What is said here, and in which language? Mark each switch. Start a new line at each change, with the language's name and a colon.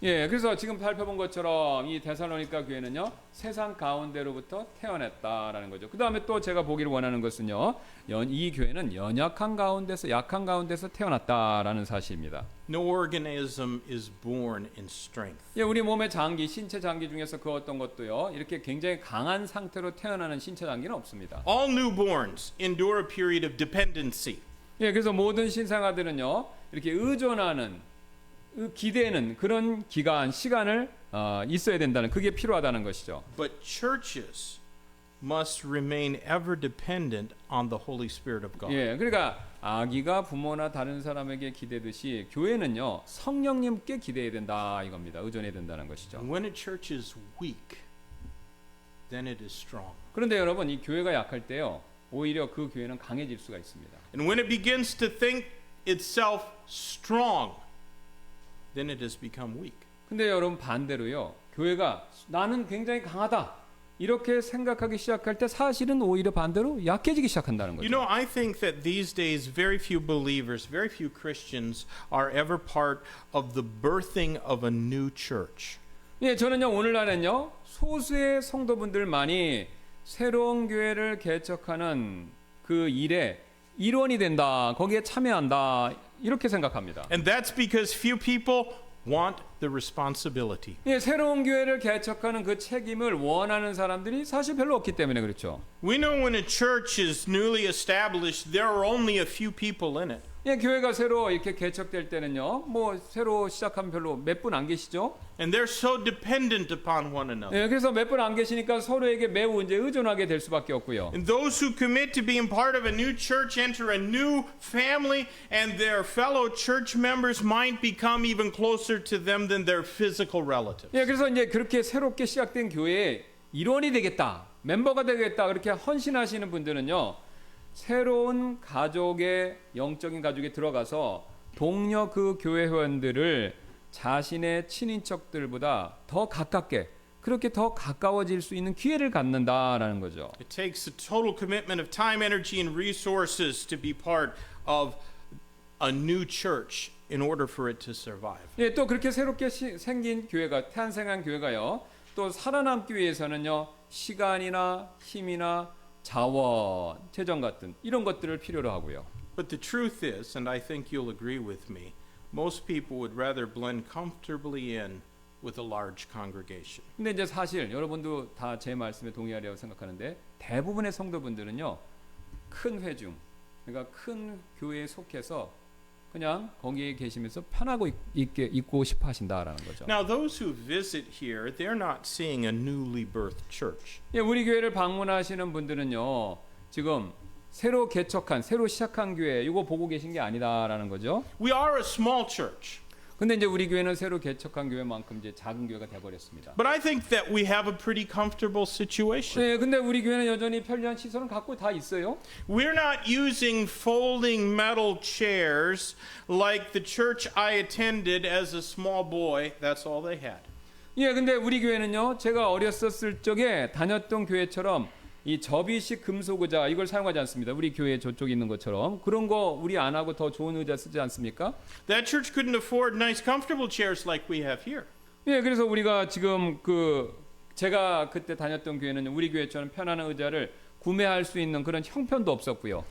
Korean: 예, 그래서 지금 살펴본 것처럼 이 데살로니가 교회는요 세상 가운데로부터 태어났다라는 거죠. 그 다음에 또 제가 보기를 원하는 것은요, 이 교회는 연약한 가운데서 약한 가운데서 태어났다라는 사실입니다.
English: No organism is born in strength.
Korean: 예, 우리 몸의 장기, 신체 장기 중에서 그 어떤 것도요 이렇게 굉장히 강한 상태로 태어나는 신체 장기는 없습니다.
English: All newborns endure a period of dependency.
Korean: 예, 그래서 모든 신생아들은요 이렇게 의존하는 기대는 그런 기간, 시간을 있어야 된다는 그게 필요하다는 것이죠.
English: But churches must remain ever dependent on the Holy Spirit of God.
Korean: 예, 그러니까 아기가 부모나 다른 사람에게 기대듯이 교회는요 성령님께 기대해야 된다 이겁니다. 의존해야 된다는 것이죠.
English: And when a church is weak, then it is strong.
Korean: 그런데 여러분 이 교회가 약할 때요 오히려 그 교회는 강해질 수가 있습니다.
English: And when it begins to think itself strong, then it has become weak.
Korean: 근데 여러분 반대로요 교회가 나는 굉장히 강하다 이렇게 생각하기 시작할 때 사실은 오히려 반대로 약해지기 시작한다는 거죠.
English: You know, I think that these days very few believers, very few Christians are ever part of the birthing of a new church.
Korean: 예, 저는요 오늘날은요 소수의 성도분들만이 새로운 교회를 개척하는 그 일에 일원이 된다, 거기에 참여한다 이렇게 생각합니다.
English: And that's because few people want the responsibility.
Korean: 예, 새로운 교회를 개척하는 그 책임을 원하는 사람들이 사실 별로 없기 때문에 그렇죠.
English: We know when a church is newly established, there are only a few people in it.
Korean: 예, 교회가 새로 이렇게 개척될 때는요, 뭐 새로 시작하면 별로 몇 분 안 계시죠.
English: And they're so dependent upon one another.
Korean: 예, 그래서 몇 분 안 계시니까 서로에게 매우 이제 의존하게 될 수밖에 없고요.
English: And those who commit to being part of a new church enter a new family, and their fellow church members might become even closer to them than their physical relatives.
Korean: 예, 그래서 이제 그렇게 새롭게 시작된 교회의 일원이 되겠다, 멤버가 되겠다 그렇게 헌신하시는 분들은요. 새로운 가족의 영적인 가족에 들어가서 동료 그 교회 회원들을 자신의 친인척들보다 더 가깝게 그렇게 더 가까워질 수 있는 기회를 갖는다라는 거죠.
English: It takes a total commitment of time, energy, and resources to be part of a new church in order for it to survive.
Korean: 예, 또 그렇게 새롭게 생긴 교회가 탄생한 교회가요. 또 살아남기 위해서는요. 시간이나 힘이나 자원, 재정 같은 이런 것들을 필요로 하고요.
English: But the truth is, and I think you'll agree with me, most people would rather blend comfortably in with a large congregation.
Korean: 근데 이제 사실 여러분도 다 제 말씀에 동의하리라고 생각하는데 대부분의 성도분들은요. 큰 회중, 그러니까 큰 교회에 속해서 그냥 거기에 계시면서 편하고 있고 싶어 하신다라는 거죠.
English: Now, those who visit here, they're not seeing a newly birthed church.
Korean: 예, 우리 교회를 방문하시는 분들은요. 지금 새로 개척한, 새로 시작한 교회 이거 보고 계신 게 아니다라는 거죠.
English: We are a small church.
Korean: 근데 이제 우리 교회는 새로 개척한 교회만큼 이제 작은 교회가 돼 버렸습니다.
English: But I think that we have a pretty comfortable situation.
Korean: 네, 근데 우리 교회는 여전히 편리한 시설은 갖고 다 있어요.
English: We're not using folding metal chairs like the church I attended as a small boy. That's all they had.
Korean: 예, 근데 우리 교회는요. 제가 어렸었을 적에 다녔던 교회처럼 이 접이식 금속 의자 이걸 사용하지 않습니다. 우리 교회 저쪽에 있는 것처럼 그런 거 우리 안 하고 더 좋은 의자 쓰지 않습니까?
English: That church couldn't afford nice, comfortable chairs like we have here.
Korean: 예, 그래서 우리가 지금 제가 그때 다녔던 교회는 우리 교회처럼 편안한 의자를 구매할 수 있는 그런 형편도 없었고요.